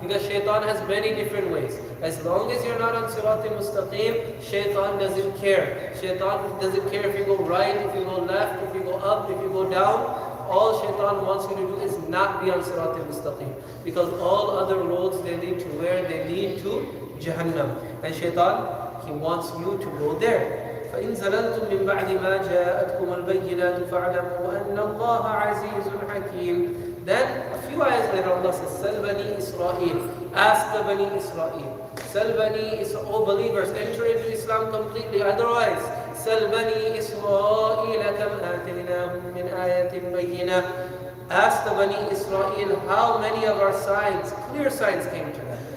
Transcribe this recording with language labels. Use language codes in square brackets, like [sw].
[en] Because shaitan has many different ways. As long as you're not on Siratul Mustaqim, shaitan doesn't care. Shaitan doesn't care if you go right, if you go left, if you go up, if you go down. All shaitan wants you to do is not be on Siratul Mustaqim. Because all other roads, they lead to where? They lead to Jahannam. And shaitan, he wants you to go there. [ar] فَإِن زَلَلْتُم مِّن بَعْدِ مَا جَاءَتْكُمُ الْبَيِّنَاتُ فَاعْلَمُوا أَنَّ اللَّهَ عَزِيزٌ حَكِيمٌ. [en] Then, a few few ayahs later, Allah says, [ar] Sal Bani Israel. [en] Ask the Bani Israel. Sal Bani Israel. Oh believers, enter into Islam completely. Otherwise, [ar] Sal Bani Israel kam atinahum min ayatin bayyinah. [en] Ask the Bani Israel how many of our signs, clear signs came to them.